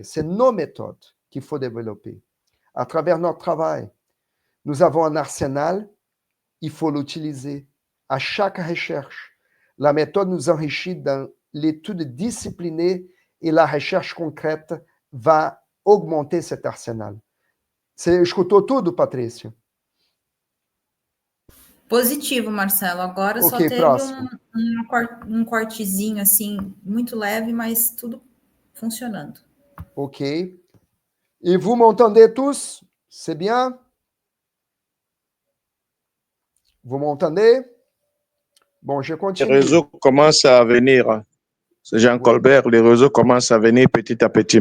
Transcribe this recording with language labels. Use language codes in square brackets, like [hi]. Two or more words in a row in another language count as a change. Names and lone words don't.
[fr] C'est nos méthodes qu'il faut développer. À travers notre travail, nous avons un arsenal, il faut l'utiliser. À chaque recherche, la méthode nous enrichit dans l'étude disciplinée et la recherche concrète va augmenter cet arsenal. [pt] Você escutou tudo, Patrícia? Positivo, Marcelo. Agora só teve um cortezinho, assim, muito leve, mas tudo funcionando. [fr] Ok. Et vous m'entendez tous? C'est bien? Vous m'entendez? Bon, je continue. Les réseaux commencent à venir. C'est Jean Colbert, les réseaux commencent à venir petit à petit.